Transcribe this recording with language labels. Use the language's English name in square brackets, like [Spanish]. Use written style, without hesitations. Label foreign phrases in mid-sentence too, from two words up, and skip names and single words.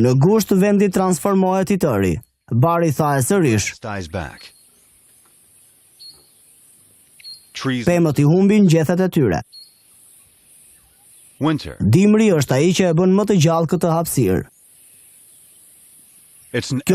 [Albanian] Në gusht vendi transformohet i tëri. Bari thahet sërish, [English] dies back. Trees. [Albanian] pemët i humbin gjethet e tyre. [English] Winter. [Albanian] Dimri është ai që e bën më të gjallë këtë hapësirë. [English] It's an